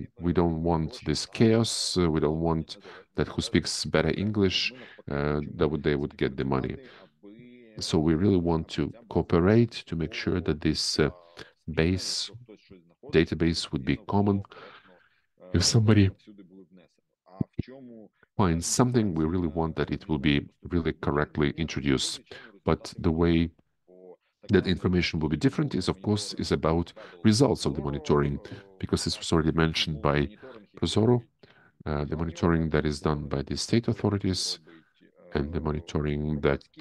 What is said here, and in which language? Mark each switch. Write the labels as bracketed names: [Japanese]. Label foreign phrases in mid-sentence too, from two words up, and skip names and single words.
[English] We don't want this chaos. We don't want that who speaks better English, they would get the money. So we really want to cooperate to make sure that this database would be common, If somebody [Ukrainian] всюди були внесені. А в чому [English] finds something, we really want that it will be really correctly introduced. But the way that information will be different is, of course, is about results of the monitoring, because this was already mentioned by Prozoro, the monitoring that is done by the state authorities and the monitoring that